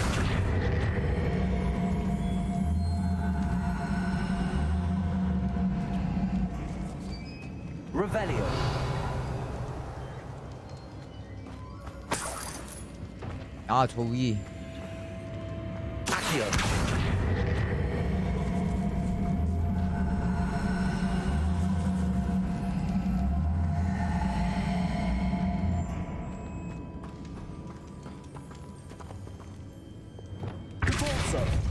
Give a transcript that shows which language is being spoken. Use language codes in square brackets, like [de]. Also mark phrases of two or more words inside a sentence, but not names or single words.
[la] Revelio. [ko] 아, 저 위. [la] Accio. Repulsor.